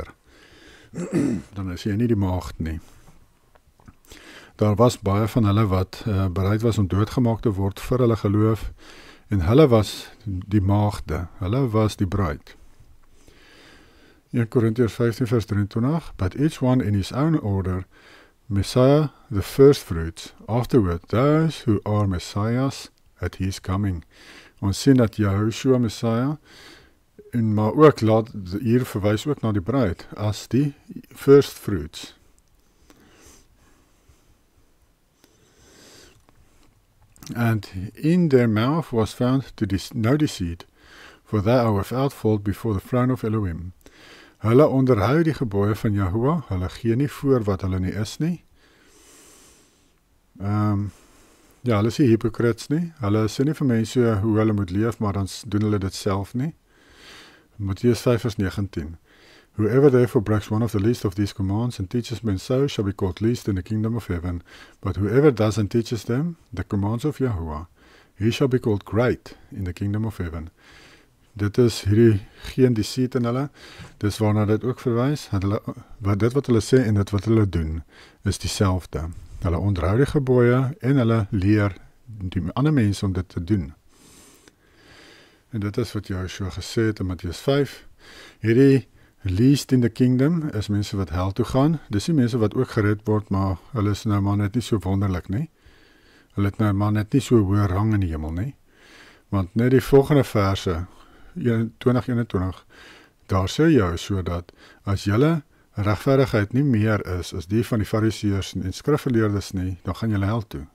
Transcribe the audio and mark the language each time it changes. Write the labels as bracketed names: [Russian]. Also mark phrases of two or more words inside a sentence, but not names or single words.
[Afrikaans] Dan is jy nie die maagd nie. Daar was baie van hulle wat bereid was om doodgemaak te word vir hulle geloof, en hulle was die maagde, hulle was die bruid. 1 Korintiërs 15 vers 23, [English] but each one in his own order, Messiah the first fruits, afterward those who are Messiahs at his coming. [Afrikaans] Ons sien dat Yahushua Messiah, en maar ook hier verwys ook na die bruid, as die [English] first fruits. And in their mouth was found no deceit, for they are without fault before the throne of Elohim. [Afrikaans] Hulle onderhou die gebooie van Yahuwah, hulle gee nie voor wat hulle nie is nie. Ja, hulle is nie hypocrites nie, hulle sê nie vir mense hoe hulle moet leef, maar dan doen hulle dit self nie. Mattheus 5 vers 19. [English] Whoever therefore breaks one of the least of these commands and teaches men so shall be called least in the kingdom of heaven. But whoever does and teaches them the commands of Yahuwah, he shall be called great in the kingdom of heaven. [Afrikaans] Dit is hierdie geen deceit in hulle, dis waarna dit ook verwys, dit wat hulle sê en dit wat hulle doen, is dieselfde. Hulle onderhou die gebooie en hulle leer die ander mense om dit te doen. En dit is wat Joshua gesê het in Mattheus 5. Hierdie [English] least in the kingdom [Afrikaans] is mense wat hel toe gaan. Dis nie mense wat ook gered word, maar hulle is nou maar net nie so wonderlik nie. Hulle het nou maar net nie so hoë rang in die hemel nie. Want net die volgende verse 20:21, daar sê Joshua dat as julle regverdigheid nie meer is as die van die fariseërs en skrifgeleerdes nie, dan gaan julle hel toe.